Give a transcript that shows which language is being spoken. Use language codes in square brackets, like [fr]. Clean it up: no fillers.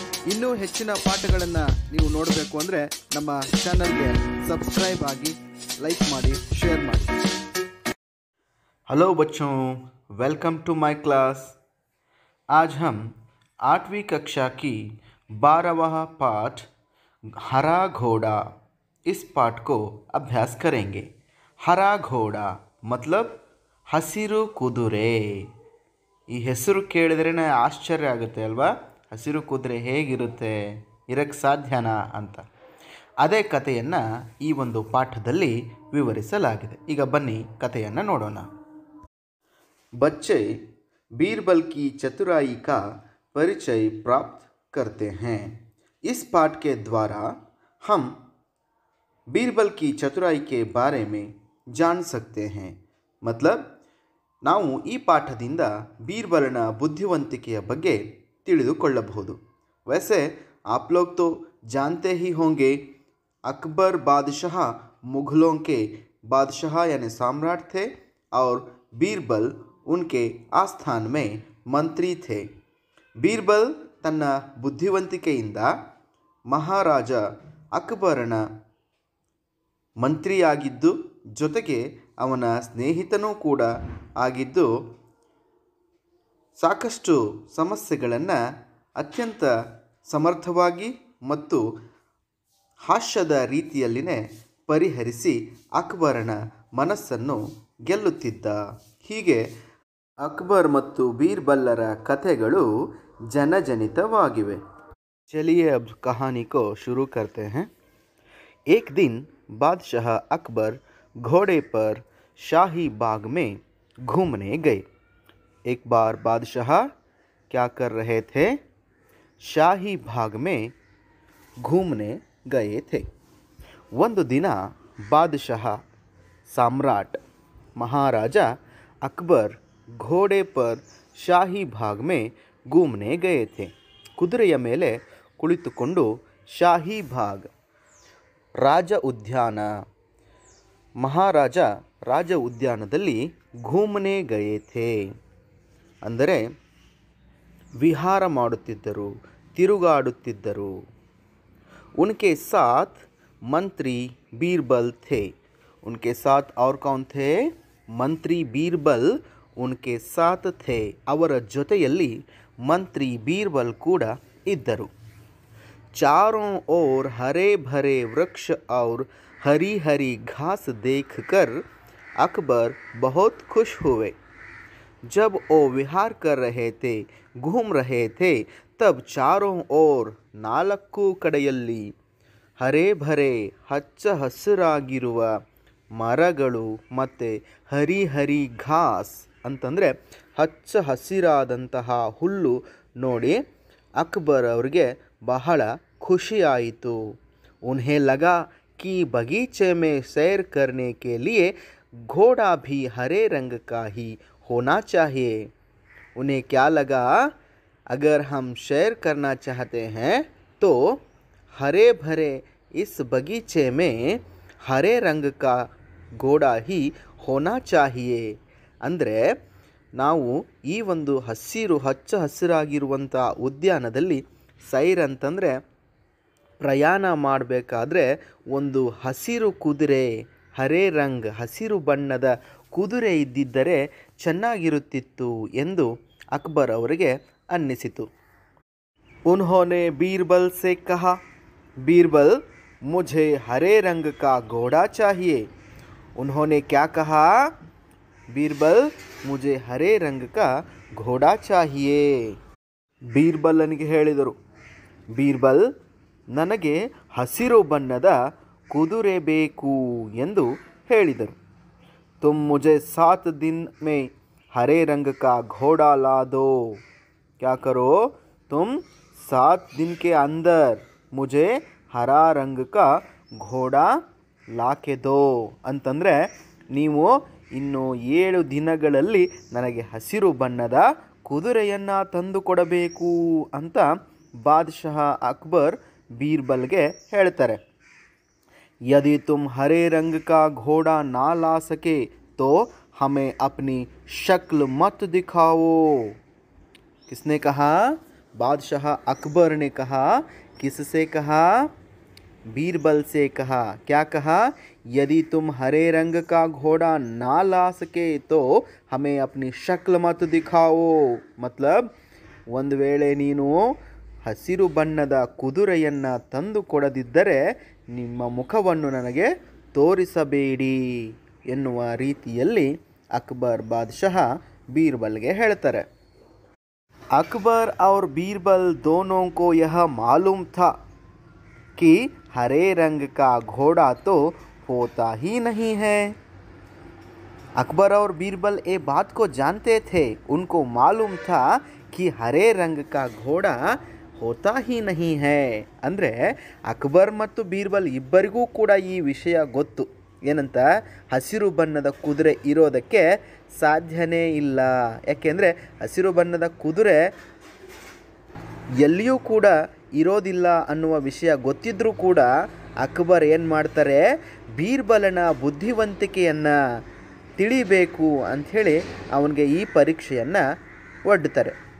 [kn] ಇನ್ನೂ ಹೆಚ್ಚಿನ ಪಾಠಗಳನ್ನು ನೀವು ನೋಡಬೇಕು ಅಂದರೆ ನಮ್ಮ ಚಾನಲ್ಗೆ ಸಬ್ಸ್ಕ್ರೈಬ್ ಆಗಿ, लाइक ಮಾಡಿ, शेयर ಮಾಡಿ। [hi] हेलो बच्चों, वेलकम टू माय क्लास। आज हम 8वीं कक्षा की 12वां पाठ हरा घोड़ा, इस पाठ को अभ्यास करेंगे। हरा घोड़ा मतलब [kn] ಹಸಿರು ಕುದುರೆ। ಈ ಹೆಸರು ಕೇಳಿದ್ರೇ ಆಶ್ಚರ್ಯ ಆಗುತ್ತೆ ಅಲ್ವಾ? ಹಸಿರು ಕುದುರೆ ಹೇಗಿರುತ್ತೆ, ಇರಕ್ಕೆ ಸಾಧ್ಯನಾ ಅಂತ। ಅದೇ ಕಥೆಯನ್ನು ಈ ಒಂದು ಪಾಠದಲ್ಲಿ ವಿವರಿಸಲಾಗಿದೆ। ಈಗ ಬನ್ನಿ ಕಥೆಯನ್ನು ನೋಡೋಣ। [hi] बच्चे बीरबल की चतुराई का परिचय प्राप्त करते हैं। इस पाठ के द्वारा हम बीरबल की चतुराई के बारे में जान सकते हैं। [kn] मतलब ನಾವು ಈ ಪಾಠದಿಂದ ಬೀರ್ಬಲನ ಬುದ್ಧಿವಂತಿಕೆಯ ಬಗ್ಗೆ ತಿಳಿದುಕೊಳ್ಳಬಹುದು। [hi] वैसे आप लोग तो जानते ही होंगे, अकबर बादशाह मुग़लों के बादशाह यानी सम्राट थे और बीरबल उनके आस्थान में मंत्री थे। [kn] बीरबल ತನ್ನ ಬುದ್ಧಿವಂತಿಕೆಯಿಂದ ಮಹಾರಾಜ ಅಕ್ಬರನ ಮಂತ್ರಿಯಾಗಿದ್ದು, ಜೊತೆಗೆ ಅವನ ಸ್ನೇಹಿತನೂ ಕೂಡ ಆಗಿದ್ದು, ಸಾಕಷ್ಟು ಸಮಸ್ಯೆಗಳನ್ನು ಅತ್ಯಂತ ಸಮರ್ಥವಾಗಿ ಮತ್ತು ಹಾಸ್ಯದ ರೀತಿಯಲ್ಲಿನೇ ಪರಿಹರಿಸಿ ಅಕ್ಬರನ ಮನಸ್ಸನ್ನು ಗೆಲ್ಲುತ್ತಿದ್ದ। ಹೀಗೆ ಅಕ್ಬರ್ ಮತ್ತು ಬೀರ್ಬಲ್ಲರ ಕಥೆಗಳು ಜನಜನಿತವಾಗಿವೆ। [hi] चलिए अब कहानी को शुरू करते हैं। एक दिन बादशाह अकबर घोड़े पर शाही बाग में घूमने गए। एक बार बादशाह क्या कर रहे थे? शाही बाग में घूमने गए थे। [kn] ಒಂದು ದಿನ [hi] बादशाह सम्राट महाराजा अकबर घोड़े पर शाही बाग में घूमने गए थे। [kn] ಕುದುರೆಯ ಮೇಲೆ ಕುಳಿತುಕೊಂಡು ಶಾಹಿ ಬಾಗ್ ರಾಜ ಉದ್ಯಾನ, ಮಹಾರಾಜ ರಾಜ ಉದ್ಯಾನದಲ್ಲಿ [hi] ಘೂಮನೆ ಗಯೇಥೆ [kn] ಅಂದರೆ ವಿಹಾರ ಮಾಡುತ್ತಿದ್ದರು, ತಿರುಗಾಡುತ್ತಿದ್ದರು। [hi] उनके साथ मंत्री बीरबल थे। उनके साथ और कौन थे? मंत्री बीरबल उनके साथ थे। [kn] ಅವರ ಜೊತೆಯಲ್ಲಿ मंत्री बीरबल ಕೂಡ ಇದ್ದರು। [hi] चारों ओर हरे भरे वृक्ष और हरी हरी घास देखकर अकबर बहुत खुश हुए। जब वो विहार कर रहे थे, घूम रहे थे, तब चारों ओर [kn] ನಾಲ್ಕು ಕಡೆಯಲ್ಲಿ [hi] ಹರೇ ಭರೆ [kn] ಹಚ್ಚ ಹಸಿರಾಗಿರುವ ಮರಗಳು ಮತ್ತು [hi] ಹರಿ ಹರಿ ಘಾಸ್ [kn] ಅಂತಂದರೆ ಹಚ್ಚ ಹಸಿರಾದಂತಹ ಹುಲ್ಲು ನೋಡಿ ಅಕ್ಬರ್ ಅವರಿಗೆ ಬಹಳ ಖುಷಿಯಾಯಿತು। [hi] उन्हें लगा कि बगीचे में सैर करने के लिए घोड़ा भी हरे रंग का ही होना चाहिए। उन्हें क्या लगा, अगर हम सैर करना चाहते हैं तो हरे भरे इस बगीचे में हरे रंग का घोड़ा ही होना चाहिए। [kn] ಅಂದರೆ ನಾವು ಈ ಒಂದು ಹಸಿರು ಹಚ್ಚ ಹಸಿರಾಗಿರುವಂಥ ಉದ್ಯಾನದಲ್ಲಿ ಸೈರ್ ಅಂತಂದರೆ ಪ್ರಯಾಣ ಮಾಡಬೇಕಾದ್ರೆ ಒಂದು ಹಸಿರು ಕುದುರೆ, [hi] ಹರೇ ರಂಗ್ [kn] ಹಸಿರು ಬಣ್ಣದ ಕುದುರೆ ಇದ್ದಿದ್ದರೆ ಚೆನ್ನಾಗಿರುತ್ತಿತ್ತು ಎಂದು ಅಕ್ಬರ್ ಅವರಿಗೆ ಅನ್ನಿಸಿತು। [hi] उन्होंने बीरबल से कहा, बीरबल मुझे हरे रंग का घोड़ा चाहिए। उन्होंने क्या कहा? बीरबल मुझे हरे रंग का घोड़ा चाहिए। [kn] ಬೀರ್ಬಲನಿಗೆ ಹೇಳಿದರು, ಬೀರ್ಬಲ್ ನನಗೆ ಹಸಿರು ಬಣ್ಣದ ಕುದುರೆ ಬೇಕು ಎಂದು ಹೇಳಿದರು। [hi] तुम मुझे 7 दिन में हरे रंग का घोड़ा ला दो। क्या करो? तुम 7 दिन के अंदर मुझे हरा रंग का घोड़ा ला के दो [kn] ಅಂತಂದರೆ ನೀವು ಇನ್ನು 7 ದಿನಗಳಲ್ಲಿ ನನಗೆ ಹಸಿರು ಬಣ್ಣದ ಕುದುರೆಯನ್ನು ತಂದು ಕೊಡಬೇಕು ಅಂತ ಬಾದಶಾಹ ಅಕ್ಬರ್ ಬೀರ್ಬಲ್ಗೆ ಹೇಳ್ತಾರೆ। [hi] यदि तुम हरे रंग का घोड़ा ना ला सके तो हमें अपनी शक्ल मत दिखाओ। किसने कहा? बादशाह अकबर ने कहा, किससे कहा? बीरबल से कहा। क्या कहा? यदि तुम हरे रंग का घोड़ा ना ला सके तो हमें अपनी शक्ल मत दिखाओ। [kn] मतलब ಒಂದು ವೇಳೆ ನೀನು ಹಸಿರು ಬಣ್ಣದ ಕುದುರೆಯನ್ನು ತಂದು ಕೊಡದಿದ್ದರೆ ನಿಮ್ಮ ಮುಖವನ್ನು ನನಗೆ ತೋರಿಸಬೇಡಿ ಎನ್ನುವ ರೀತಿಯಲ್ಲಿ ಅಕ್ಬರ್ ಬಾದಶಾಹ बीरबल के ಹೇಳ್ತಾರೆ। [hi] अकबर और बीरबल दोनों को यह मालूम था कि हरे रंग का घोड़ा तो होता ही नहीं है। अकबर और बीरबल ये बात को जानते थे, उनको मालूम था कि हरे रंग का घोड़ा होता ही नहीं है। [kn] ಅಂದರೆ ಅಕ್ಬರ್ ಮತ್ತು ಬೀರ್ಬಲ್ ಇಬ್ಬರಿಗೂ ಕೂಡ ಈ ವಿಷಯ ಗೊತ್ತು, ಏನಂತ, ಹಸಿರು ಬಣ್ಣದ ಕುದುರೆ ಇರೋದಕ್ಕೆ ಸಾಧ್ಯನೇ ಇಲ್ಲ। ಯಾಕೆಂದರೆ ಹಸಿರು ಬಣ್ಣದ ಕುದುರೆ ಎಲ್ಲಿಯೂ ಕೂಡ ಇರೋದಿಲ್ಲ ಅನ್ನುವ ವಿಷಯ ಗೊತ್ತಿದ್ದರೂ ಕೂಡ ಅಕ್ಬರ್ ಏನು ಮಾಡ್ತಾರೆ, ಬೀರ್ಬಲನ ಬುದ್ಧಿವಂತಿಕೆಯನ್ನು ತಿಳಿಬೇಕು ಅಂಥೇಳಿ ಅವನಿಗೆ ಈ ಪರೀಕ್ಷೆಯನ್ನು ಒಡ್ಡುತ್ತಾರೆ।